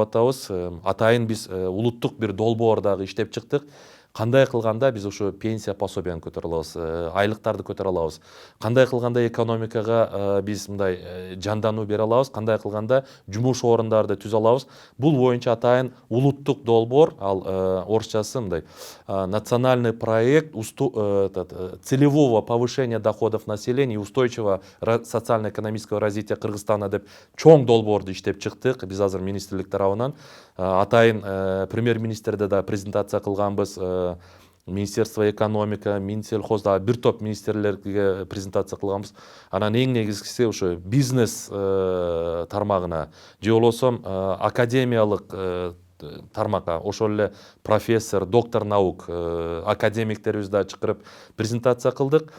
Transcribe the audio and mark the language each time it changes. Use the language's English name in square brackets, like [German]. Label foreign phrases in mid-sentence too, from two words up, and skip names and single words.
[Kyrgyz] Атайын биз улуттук бир долбоор дагы иштеп чыктык. кандай кылганда биз ушу пенсия пособияны көтөрө алабыз, айлыктарды көтөрө алабыз, кандай кылганда экономикага биз мындай жандануу бере алабыз, кандай кылганда жумуш орундарды түзө алабыз. Бул боюнча атайын улуттук долбоор, ал орусчасы мындай [Russian] национальный проект целевого повышения доходов населения и устойчивого социально-экономического развития Кыргызстана [Kyrgyz] деп чоң долбоорду иштеп чыктык. Биз азыр министрлик тарабынан атайын премьер-министрде да презентация кылганбыз. [Russian] Министерство экономика, [Kyrgyz] Минсельхоз да бир топ министрлерге презентация кылганбыз. Анан эң негизгиси ошо бизнес тармагына же болбосо академиялык тармакка, ошол эле профессор, [Russian] доктор наук, [Kyrgyz] академиктерибизди да чакырып презентация кылдык.